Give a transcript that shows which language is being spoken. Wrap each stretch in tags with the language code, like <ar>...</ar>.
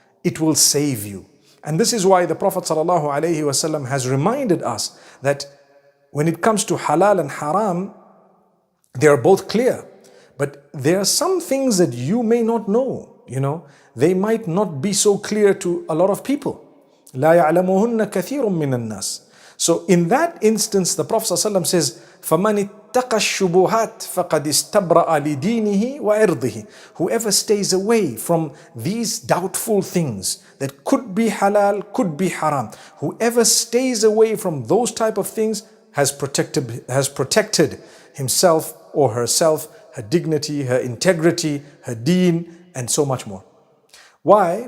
<en>It will save you. And this is why the Prophet ﷺ has reminded us that when it comes to halal and haram, they are both clear, but there are some things that you may not know, they might not be so clear to a lot of people.</en> <ar>لا يعلمهن كثير من الناس.</ar> <en>So in that instance, the Prophet ﷺ says,</en> <ar>فَمَنِ اتَّقَى الشُّبُهَاتِ فَقَدْ اسْتَبْرَأَ لِدِينِهِ وَعِرْضِهِ.</ar> <en>Whoever stays away from these doubtful things that could be halal, could be haram, whoever stays away from those type of things has protected himself or herself, her dignity, her integrity, her deen, and so much more. Why?</en>